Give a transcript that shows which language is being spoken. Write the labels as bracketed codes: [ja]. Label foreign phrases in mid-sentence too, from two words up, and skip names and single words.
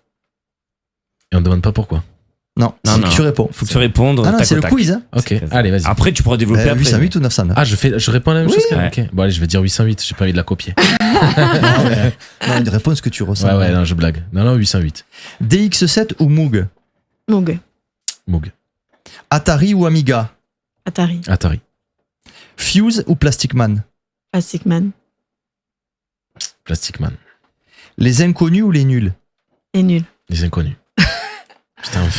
[fr] Et on ne demande pas pourquoi. Non, Non, c'est non. que tu réponds. Faut que tu répondes. Ah non, tac c'est au le tac. quiz. Hein. Ok, allez, vas-y. Après, tu pourras développer après. 808 ou 909? Ah, je réponds à la même chose Ouais. Ok. Bon, allez, je vais dire 808. J'ai pas envie de la copier. Non, une réponse que tu ressens. Ouais, non, je blague. Non, 808. DX7 ou Moog? Moog. Moog. Atari ou Amiga? Atari. Atari. Fuse ou Plastic Man? Plastic Man. Plastic Man. Les inconnus ou les nuls? Et nul. Les inconnus. Putain, enfin.